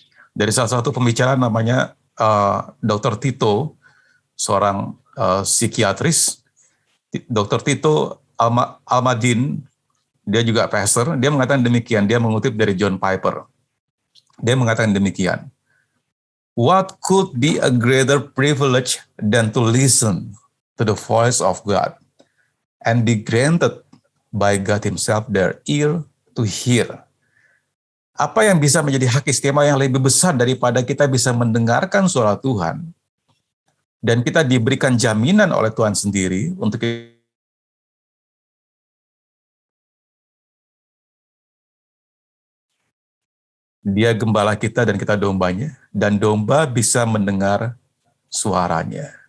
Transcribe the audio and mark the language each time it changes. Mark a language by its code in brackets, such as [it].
[id] Dari salah satu pembicara namanya Dr. Tito, seorang psikiatris. Dr. Tito Almadin, dia juga pastor. Dia mengatakan demikian. Dia mengutip dari John Piper. Dia mengatakan demikian. [en] What could be a greater privilege than to listen to the voice of God and be granted by God Himself their ear to hear? [id] Apa yang bisa menjadi hak istimewa yang lebih besar daripada kita bisa mendengarkan suara Tuhan dan kita diberikan jaminan oleh Tuhan sendiri untuk Dia gembala kita dan kita dombanya, dan domba bisa mendengar suaranya.